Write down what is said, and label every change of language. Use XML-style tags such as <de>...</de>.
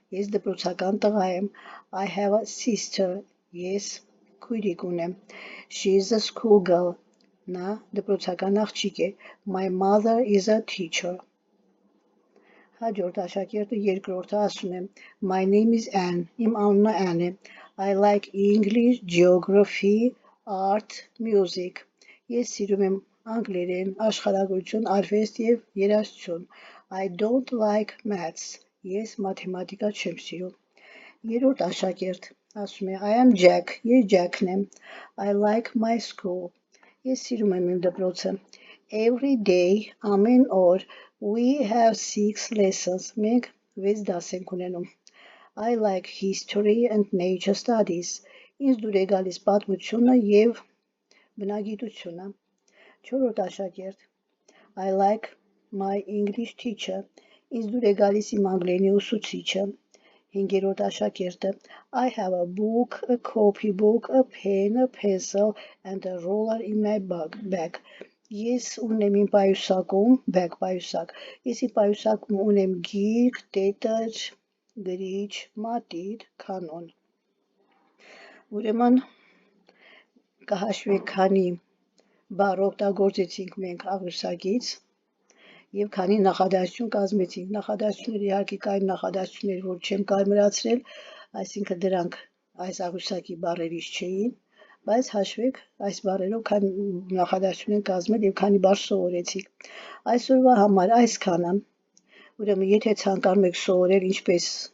<hy>Ես դպրոցական տղա եմ.</hy> <en>I have a sister.</en> <hy>Ես քույրիկ ունեմ.</hy> <en>She is a schoolgirl.</en> <hy>Նա դպրոցական աղջիկ է.</hy> <en>My mother is a teacher.</en> <hy>Հաջորդ աշակերտը երկրորդը ասում է.</hy> <en>My name is Anne.</en> <hy>Իմ անունը Anne է.</hy> <en>I like English, geography, art, music.</en> <hy>Ես սիրում եմ անգլերեն, աշխարհագրություն, արվեստ եւ երաժշտություն.</hy> <en>I don't like maths.</en> <hy>Ես մաթեմատիկա չեմ սիրում. Երրորդ աշակերտ ասում է.</hy> <en>I am Jack.</en> <hy>Ես Jack-ն եմ.</hy> <en>I like my school.</en> <hy>Ես սիրում եմ իմ դպրոցը.</hy> <en>Every day,</en> <hy>ամեն օր,</hy> <en>we have 6 lessons.</en> <hy>Մենք 6 դաս ենք ունենում.</hy> <en>I like history and nature studies.</en> <hy>Ինձ դուր է գալիս պատմությունը եւ բնագիտությունը. Չորրորդ աշակերտ.</hy> <en>I like my English teacher.</en> <hy>Ինձ դուր է գալիս իմ անգլերենի ուսուցիչը. Հինգերորդ աշակերտը.</hy> <en>I have a book, a copybook, a pen, a pencil and a roller in my bag.</en> <hy>Ես ունեմ իմ պայուսակում, bag պայուսակ. Ես իմ պայուսակում ունեմ գիրք, տետր, գրիչ, մատիտ, կանոն. Ուրեմն կհաշվենք քանի բառ օգտագործեցինք մենք աղյուսակից եւ քանի նախադասություն կազմեցինք։ Նախադասությունները իհարկե կային նախադասություններ, որ չեմ կարմրացրել, այսինքն դրանք այս աղյուսակի բառերից չէին, բայց հաշվեք այս բառերով քանի նախադասություն են կազմել եւ քանի բառ սովորեցիք։ Այսօրվա համար այսքանը։ Ուրեմն եթե ցանկանում եք սովորել ինչպես</hy>